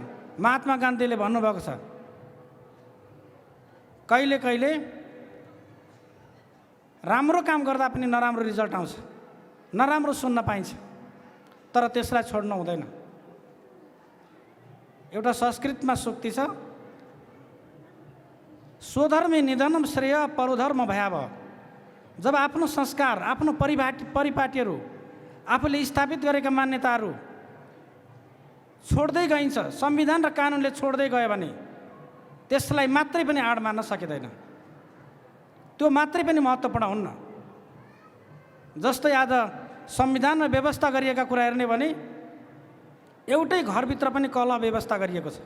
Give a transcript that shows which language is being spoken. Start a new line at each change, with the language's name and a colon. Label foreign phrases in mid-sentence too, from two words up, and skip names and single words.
Nepali: महात्मा गान्धीले भन्नुभएको छ, कहिले कहिले राम्रो काम गर्दा पनि नराम्रो रिजल्ट आउँछ, नराम्रो सुन्न पाइन्छ, तर त्यसलाई छोड्नु हुँदैन। एउटा संस्कृतमा सूक्ति छ,
Sanskrit: स्वधर्मे निधनम श्रेय परोधर्म भयावह।
Nepali: जब आफ्नो संस्कार, आफ्नो परिपाटीहरू, आफूले स्थापित गरेका मान्यताहरू छोड्दै गइन्छ, संविधान र कानुनले छोड्दै गयो भने त्यसलाई मात्रै पनि आड मान्न सकिँदैन। त्यो मात्रै पनि महत्त्वपूर्ण हुन्न। जस्तै आज संविधानमा व्यवस्था गरिएका कुरा हेर्ने भने एउटै घरभित्र पनि कलह व्यवस्था गरिएको छ।